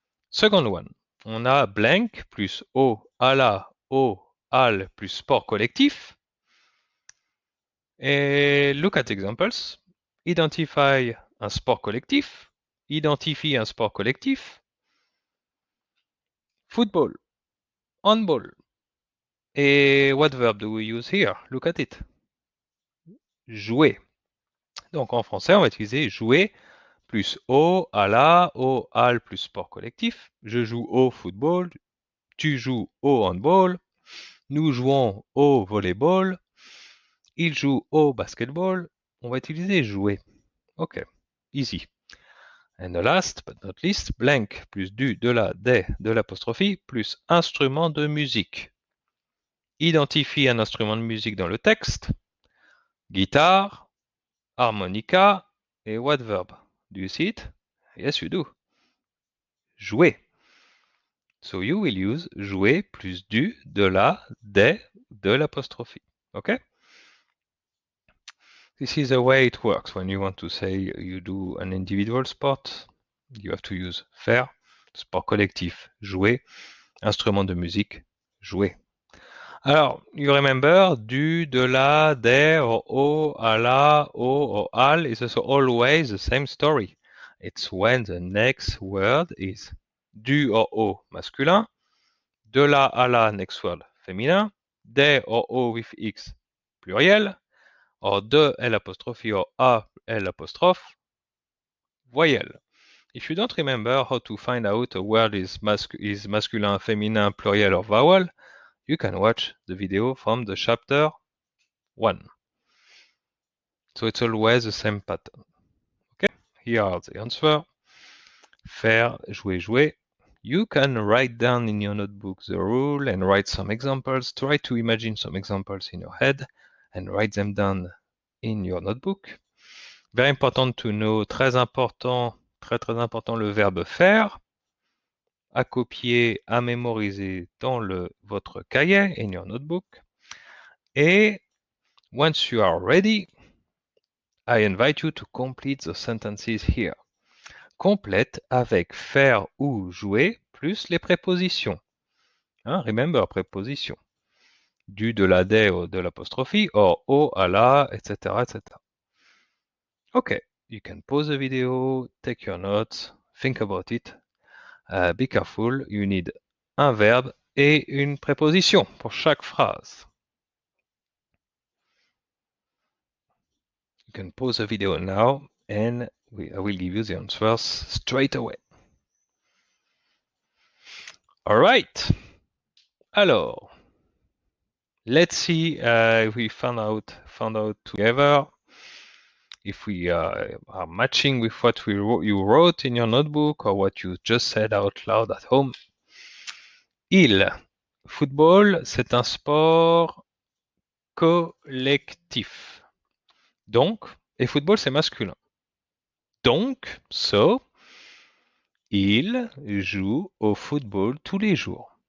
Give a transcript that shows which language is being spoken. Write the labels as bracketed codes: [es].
[en] Second one, [fr] on a blank plus au, à la, au, al plus sport collectif. [en] Et look at examples. Identify [fr] un sport collectif. Identifie un sport collectif. Football. Handball. [en] Et what verb do we use here? Look at it. Jouer. [fr] Donc en français, on va utiliser jouer plus au, à la, au, al plus sport collectif. Je joue au football. Tu joues au handball. Nous jouons au volleyball. Il joue au basketball. On va utiliser jouer. [en] Ok, easy. And the last but not least, blank plus du, de la, des, de l'apostrophe plus [fr] instrument de musique. Identifie un instrument de musique dans le texte. [en] Guitare, harmonica et what verb? Do you see it? Yes, you do. Jouer. So you will use jouer plus [fr] du, de la, des, de l'apostrophe. [en] Okay? This is the way it works when you want to say you do an individual sport. You have to use faire, [fr] sport collectif, [en] jouer, [fr] instrument de musique, [en] jouer. Alors, you remember du, de la, des, or au, à la, au, or al is also always the same story. It's when the next word is du or au masculin, de la à la next word féminin, des or o with x, pluriel, or de L apostrophe or a L apostrophe, voyelle. If you don't remember how to find out a word is masculine, feminine, pluriel, or vowel, you can watch the video from the chapter 1. So it's always the same pattern. Okay, here are the answers. Faire, jouer, jouer. You can write down in your notebook the rule and write some examples. Try to imagine some examples in your head and write them down in your notebook. Very important to know, [fr] très important, très important, le verbe faire, à copier, à mémoriser dans votre cahier, [en] in your notebook. Et once you are ready, I invite you to complete the sentences here. [fr] Complète avec faire ou jouer plus les prépositions. Remember, préposition. Du, de la, des, ou de l'apostrophe, or, au, à la, etc., etc. [en] Okay, you can pause the video, take your notes, think about it. Be careful, you need [fr] un verbe et une préposition pour chaque phrase. [en] You can pause the video now and I will give you the answers straight away. All right. Alors, let's see if we found out together if we are matching with what you wrote in your notebook or what you just said out loud at home. [fr] Football, c'est un sport collectif. Donc, et football, c'est masculin. Donc, [en] so, [fr] il joue au football tous les jours.